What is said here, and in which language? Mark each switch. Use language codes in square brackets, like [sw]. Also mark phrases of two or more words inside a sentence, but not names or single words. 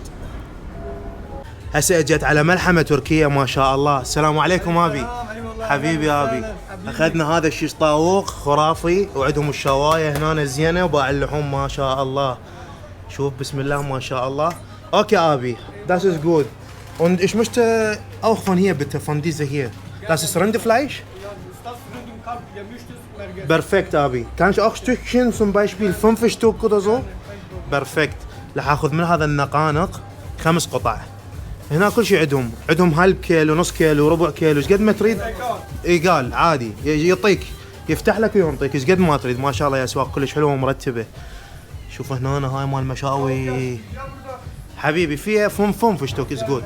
[ar] هسه اجت على ملحمة تركية ما شاء الله. السلام عليكم ابي. حبيبي ابي. اخذنا هذا الشيش طاووق خرافي، وعندهم الشوايه هنا زينه، وباع اللحوم ما شاء الله. شوف بسم الله ما شاء الله. اوكي ابي [de] das ist gut. Und ich möchte auch von hier bitte, von dieser hier. Das ist Rindfleisch? Perfekt ابي. Kann ich auch Stückchen zum Beispiel 5 Stück oder so? Perfekt. [ar] راح اخذ من هذا النقانق 5 قطع. هنا كل شيء عندهم هالب كيلو، نص كيلو، ربع كيلو، ايش قد ما تريد. اي قال عادي يعطيك، يفتح لك ويعطيك ايش قد ما تريد. ما شاء الله يا اسواق كلش حلوه ومرتبه. شوف هنا هاي مال مشاوي حبيبي، فيها فم فشتوك از جود.